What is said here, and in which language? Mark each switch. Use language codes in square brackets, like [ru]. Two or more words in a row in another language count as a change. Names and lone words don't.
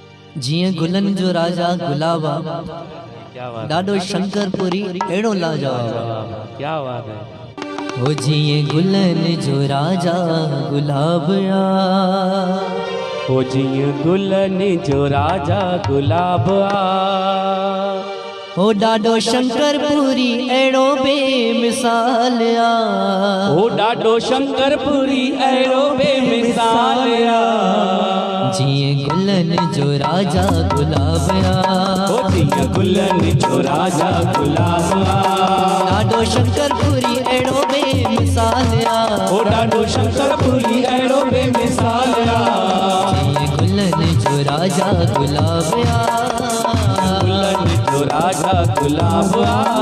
[sd] जिए गुलन जो राजा गुलाबा डाडो शंकरपुरी एड़ो लाजवाब। [hi] क्या बात है। [sd] ओ जिए गुलन जो राजा गुलाबया, ओ जिए गुलन जो राजा गुलाबा, ओ डाडो शंकरपुरी एड़ो बेमिसालिया, ओ डाडो शंकरपुरी एड़ो बेमिसालिया। जिए गुलन जो राजा गुलाबया, ओ जिए गुलन जो राजा गुलाबा, डाडो शंकरपुरी एड़ो बेमिसालिया, ओ डाडो शंकरपुरी एड़ो बेमिसालिया। जिए गुलन जो राजा गुलाबया, गुलन जो राजा गुलाबा।